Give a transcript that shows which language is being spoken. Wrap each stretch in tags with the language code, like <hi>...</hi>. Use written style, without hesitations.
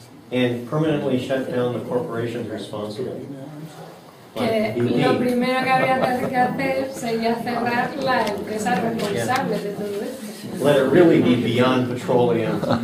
<en>And permanently shut down the corporations responsible.</en> <es>Que lo primero que habría que hacer sería cerrar las empresas responsables de todo esto.</es> <en>Let it really be Beyond Petroleum.</en>